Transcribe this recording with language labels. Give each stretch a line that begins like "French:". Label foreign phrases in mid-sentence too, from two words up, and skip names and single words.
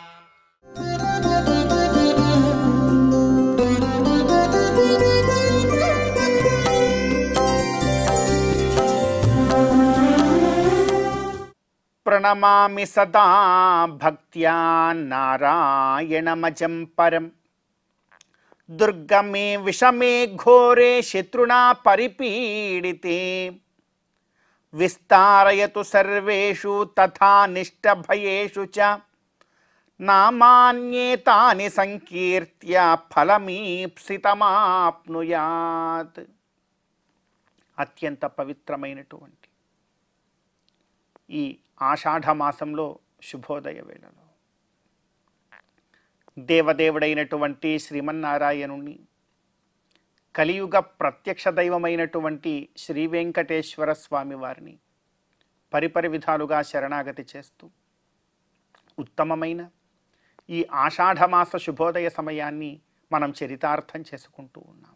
Sanskrit: प्रणमामि सदा भक्त्या नारायणमजं परं दुर्गमे विषमे घोरे शत्रुणा परिपीडिते विस्तारयतु सर्वेषु तथा निष्टभयेषु च नामान्येतानि संकीर्त्य फलमीप्सितमाप्नुयात्।
Telugu: అత్యంత పవిత్రమైనటువంటి ఈ ఆషాఢ మాసంలో శుభోదయ వేళలో దేవదేవుడైనటువంటి శ్రీమన్నారాయణుని కలియుగ ప్రత్యక్ష దైవమైనటువంటి శ్రీ వెంకటేశ్వర స్వామి వారిని పరిపరి విధాలుగా శరణాగతి చేస్తూ ఉత్తమమైన ఈ ఆషాఢమాస శుభోదయ సమయాన్ని మనం చరితార్థం చేసుకుంటూ ఉన్నాం.